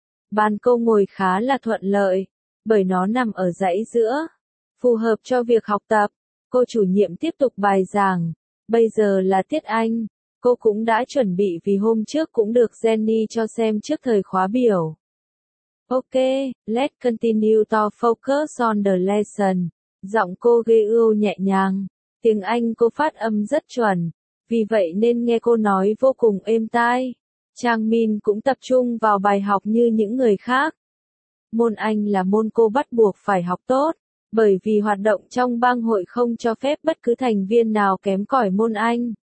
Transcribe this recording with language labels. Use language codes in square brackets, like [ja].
[vi] Bàn cô ngồi khá là thuận lợi, bởi nó nằm ở dãy giữa, phù hợp cho việc học tập. Cô chủ nhiệm tiếp tục bài giảng. Bây giờ là tiết Anh, cô cũng đã chuẩn bị vì hôm trước cũng được Jenny cho xem trước thời khóa biểu. [en] Ok, let's continue to focus on the lesson. [vi] Giọng cô ghê ưu nhẹ nhàng. Tiếng Anh cô phát âm rất chuẩn, vì vậy nên nghe cô nói vô cùng êm tai. Changmin cũng tập trung vào bài học như những người khác. Môn Anh là môn cô bắt buộc phải học tốt, bởi vì hoạt động trong bang hội không cho phép bất cứ thành viên nào kém cỏi môn Anh.